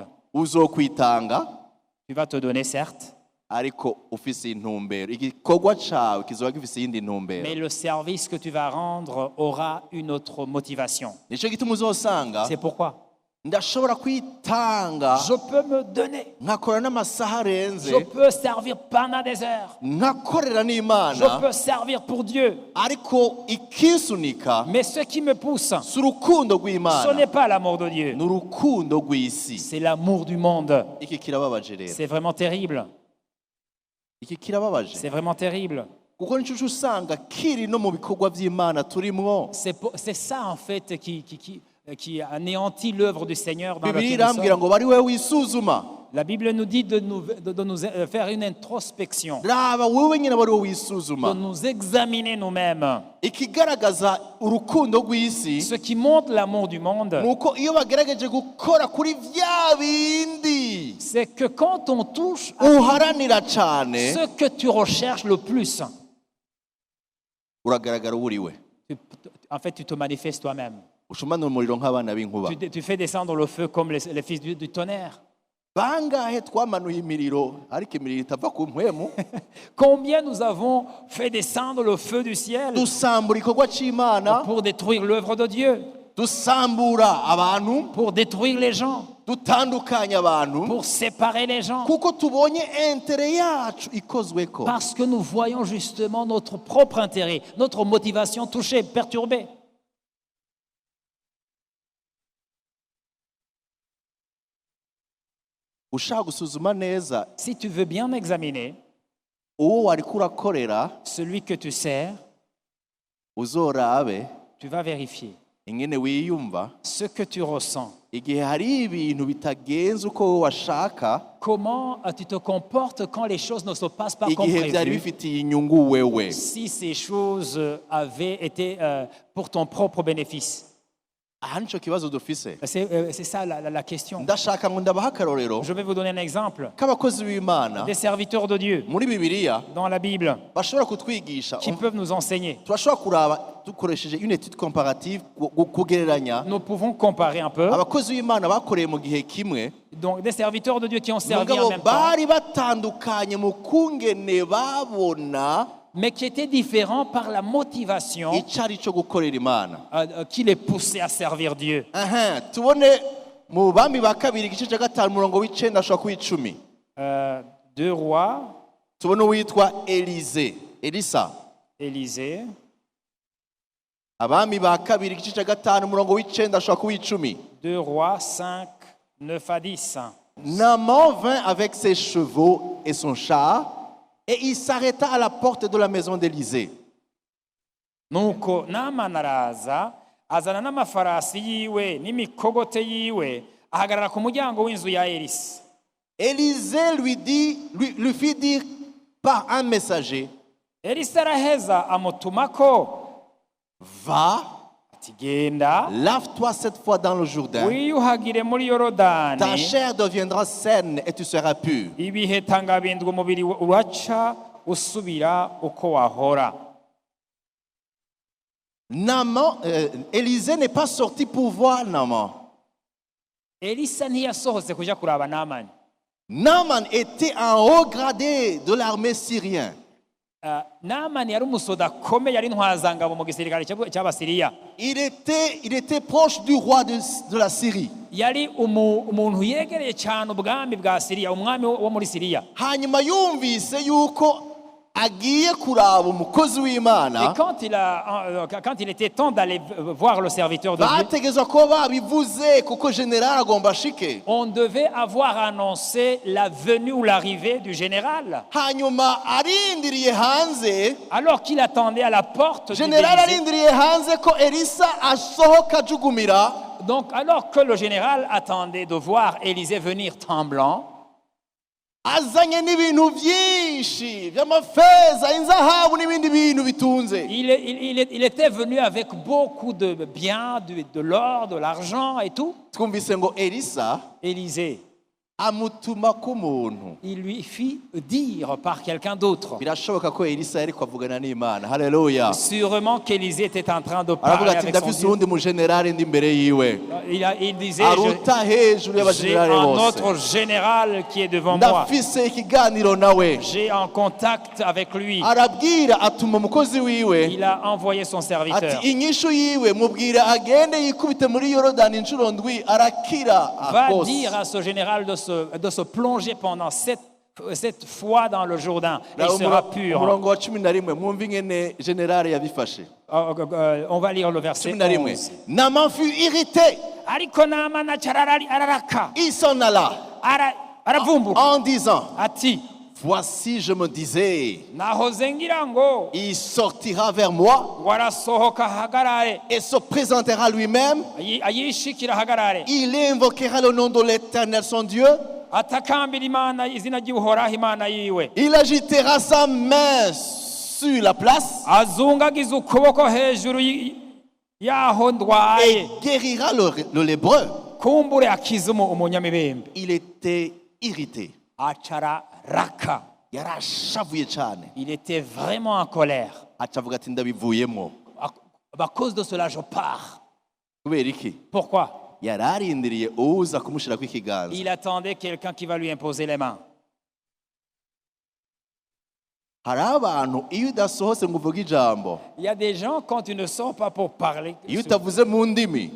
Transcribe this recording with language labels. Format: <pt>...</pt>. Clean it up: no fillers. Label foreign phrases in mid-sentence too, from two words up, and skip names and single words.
<rn>uzokwitanga</rn> <fr>Tu vas te donner, certes,</fr> <rn>ariko ufise intumbero. Igikorwa cawe kizoba gifise iyindi ntumbero.</rn> <fr>mais le service que tu vas rendre aura une autre motivation.</fr> <rn>Nico gituma uzosanga</rn> <fr>C'est pourquoi</fr> <rn>ndashobora kwitanga</rn> <fr>je peux me donner.</fr> <rn>nkakora n'amasaha arenze,</rn> <fr>Je peux servir pendant des heures.</fr> <rn>nkakorera</rn> <fr>Je</fr> <rn>n'Imana,</rn> <fr>peux servir pour Dieu.</fr> <rn>ariko ikinsunika</rn> <fr>Mais ce qui me pousse,</fr> <rn>si urukundo</rn> <fr>ce</fr> <rn>rw'Imana,</rn> <fr>n'est pas l'amour de Dieu.</fr> <rn>ni urukundo rw'isi.</rn> <fr>C'est l'amour du monde.</fr> <rn>Iki kirababaje rero,</rn> <fr>C'est vraiment terrible.</fr> <rn>iki kirababaje</rn> <fr>C'est vraiment terrible.</fr> <rn>kuko nico usanga kiri no mu bikorwa by'Imana turimwo.</rn> <fr>C'est ça, en fait, qui anéantit l'œuvre du Seigneur dans</fr> <rn>Bibiliya</rn> <fr>laquelle nous</fr> <rn>irambwira</rn> <fr>sommes.</fr> <rn>ngo bari wewe wisuzuma.</rn> <fr>La Bible nous dit de nous faire une introspection,</fr> <rn>Raba wewe nyine bari wewe</rn> <fr>de</fr> <rn>wisuzuma.</rn> <fr>nous examiner nous-mêmes.</fr> <rn>Ikigaragaza urukundo rw'isi</rn> <fr>Ce qui montre l'amour du monde,</fr> <rn>nuko iyo bagerageje gukora kuri vya bindi</rn> <fr>c'est que quand on touche à</fr> <rn>uharanira cyane,</rn> <fr>ce que tu recherches le plus,</fr> <rn>uragaragara uriwe.</rn> <fr>en fait, tu te manifestes toi-même.</fr> <rn>Ushumana umuriro nk'abana b'inkuba.</rn> <fr>Tu fais descendre le feu comme les fils du tonnerre.</fr> <rn>Bangahe twamanuye imiriro ariko imiriro itava ku mpwemu.</rn> <fr>Combien nous avons fait descendre le feu du ciel</fr> <rn>Dusambura ikorwa c'Imana,</rn> <fr>pour détruire l'œuvre de Dieu,</fr> <rn>dusambura abantu,</rn> <fr>pour détruire les gens,</fr> <rn>dutandukanya abantu,</rn> <fr>pour séparer les gens,</fr> <rn>kuko tubonye intere yacu ikozweko.</rn> <fr>parce que nous voyons justement notre propre intérêt, notre motivation touchée, perturbée.</fr> <rn>Ushaka gusuzuma neza</rn> <fr>Si tu veux bien examiner</fr> <rn>uwo wariko urakorera,</rn> <fr>celui que tu sers,</fr> <rn>uzorabe</rn> <fr>tu vas vérifier</fr> <rn>ingene wiyumva</rn> <fr>ce que tu ressens.</fr> <rn>igihe hari ibintu bitagenze uko wowe washaka,</rn> <fr>Comment tu te comportes quand les choses ne se passent pas comme</fr> <rn>igihe byari</rn> <fr>prévu.</fr> <rn>bifitiye inyungu wewe.</rn> <fr>Si ces choses avaient été pour ton propre bénéfice.</fr> <rn>aha nico kibazo dufise.</rn> <fr>C'est ça la question.</fr> <rn>Ndashaka ngo ndabaha akarorero</rn> <fr>Je vais vous donner un exemple.</fr> <rn>k'abakozi b'Imana</rn> <fr>Des serviteurs de Dieu</fr> <rn>muri Bibiliya</rn> <fr>dans la Bible</fr> <rn>bashobora kutwigisha.</rn> <fr>qui peuvent nous enseigner.</fr> <rn>Turashobora kuraba dukoresheje</rn> <fr>une étude comparative</fr> <rn>kugereranya</rn> <fr>Nous pouvons comparer un peu.</fr> <rn>abakozi b'Imana bakoreye mu gihe kimwe</rn> <fr>Donc des serviteurs de Dieu qui ont servi en</fr> <rn>mugabo</rn> <fr>même temps,</fr> <rn>bari batandukanye mu kungene babona</rn> <fr>mais qui étaient différents par la motivation</fr> <rn>icyo ari cyo gukorera Imana.</rn> <fr>qui les poussait à servir Dieu.</fr> <rn>Tubone mu bami ba kabiri igice cya gatanu umurongo w'icenda ashobora kuba 10.</rn> <fr>2 rois,</fr> <rn>Tubone uwitwa Elisa.</rn> <fr>Élisée.</fr> <rn>Abami ba kabiri igice cya gatanu umurongo w'icenda ashobora kuba 10.</rn> <fr>2 rois 5, 9 à 10. Naaman vint avec ses chevaux et son char et il s'arrêta à la porte de la maison d'Élisée.</fr> <rn>Nuko Naamani araza azana n'amafarasi yiwe n'imikogote yiwe ahagarara ku muryango w'inzu ya Elisa.</rn> <fr>Élisée lui fit dire par un messager,</fr> <rn>Elisa araheza amutumako</rn> <fr>va,</fr> <rn>ati genda</rn> <fr>lave-toi 7 fois dans le Jourdain,</fr> <rn>wiyuhagire muri</rn> <fr>ta</fr> <rn>Yorodani</rn> <fr>chair deviendra saine et tu seras pur.</fr> <rn>ibiheta ngabindwa umubiri uraca usubira uko wahora.</rn> <fr>Élisée n'est pas sorti pour voir Naaman.</fr> <rn>Elisa ntiyasohotse kuja kuraba Naamani.</rn> <fr>Naaman était en haut gradé de l'armée syrienne.</fr> <rn>Naamani yari umusoda akomeye, yari intwazangabo mu gisirikare cy'Abasiriya.</rn> <fr>Il était proche du roi de la Syrie.</fr> <rn>Yari umuntu yegereye cyane ubwami bwa Siriya, umwami wo muri Siriya. Hanyuma yumvise yuko agiye kuraba umukozi</rn> <fr>Et</fr> <rn>w'Imana,</rn> <fr>quand il était temps d'aller voir le serviteur de Dieu,</fr> <rn>bategezwa ko babivuze kuko general agomba ashike.</rn> <fr>on devait avoir annoncé la venue ou l'arrivée du général.</fr> <rn>Hanyuma arindiriye hanze,</rn> <fr>Alors qu'il attendait à la porte du</fr> <rn>general</rn> <fr>Élysée.</fr> <rn>arindiriye hanze ko Elisa asohoka ajugumira.</rn> <fr>Donc alors que le général attendait de voir Élisée venir tremblant,</fr> <rn>Azanye n'ibintu byinshi by'amafeza, inzahabu n'ibindi bintu bitunze.</rn> <fr>il était venu avec beaucoup de biens, de l'or, de l'argent et tout.</fr> <rn>Twumvise ngo Elisa</rn> <fr>Élisée,</fr> <rn>amutuma ku muntu.</rn> <fr>il lui fit dire par quelqu'un d'autre.</fr> <rn>Birashoboka ko Elisa yari kwavugana n'Imana. Haleluya.</rn> <fr>Sûrement qu'Élisée était en train de</fr> <rn>Aravuga</rn> <fr>parler</fr> <rn>ati</rn> <fr>avec son</fr> <rn>ndafise</rn> <fr>Dieu.</fr> <rn>uwundi mu general ndi imbere yiwe.</rn> <fr>Il disait,</fr> <rn>Aruta hejuru</rn> <fr>j'ai</fr> <rn>y'abagenerale</rn> <fr>un</fr> <rn>bose.</rn> <fr>autre général qui est devant moi.</fr> <rn>Ndafise ikiganiro nawe.</rn> <fr>J'ai un contact avec lui.</fr> <rn>Arabwira atuma umukozi wiwe</rn> <fr>Il a envoyé son serviteur.</fr> <rn>ati inyishu yiwe mubwira agende yikubite muri Yorodani inshuro ndwi arakira</rn> <fr>Va</fr> <rn>akose.</rn> <fr>dire à ce général de se plonger pendant 7 fois dans le Jourdain. Et il sera pur.</fr> <rn>Umurongo wa 11 mwumva ingene general yabifashe.</rn> <fr>On va lire le verset 11. 11. Naaman fut irrité,</fr> <rn>Ariko Naamani araraka.</rn> <fr>il s'en alla</fr> <rn>Aravumbuka.</rn> <fr>en disant,</fr> <rn>Ati,</rn> <fr>voici je me disais,</fr> <rn>nahoze ngira ngo</rn> <fr>il sortira vers moi</fr> <rn>warasohoka ahagarare.</rn> <fr>et se présentera lui-même,</fr> <rn>Ayishikira ahagarare.</rn> <fr>il invoquera le nom de l'Éternel son Dieu,</fr> <rn>Atakambira Imana, izina ry'Uhoraho Imana yiwe.</rn> <fr>il agitera sa main sur la place</fr> <rn>Azungagiza ukuboko hejuru yaho ndwaye.</rn> <fr>et guérira le lébreux.</fr> <rn>Kumbure akiza umunyamibembe.</rn> <fr>Il était irrité.</fr> <rn>Acara raka. Yarashavuye cyane.</rn> <fr>Il était vraiment en colère.</fr> <rn>Acavuga ati ndabivuyemo.</rn> <fr>À cause de cela, je pars.</fr> <rn>Kubera iki?</rn> <fr>Pourquoi?</fr> <rn>Yararindiriye uza kumushirako ikiganza.</rn> <fr>Il attendait quelqu'un qui va lui imposer les mains.</fr> <rn>Hari abantu iyo udasohotse ngo uvuge ijambo,</rn> <fr>Il y a des gens, quand tu ne sors pas pour parler,</fr> <rn>iyo utavuze mu ndimi,</rn>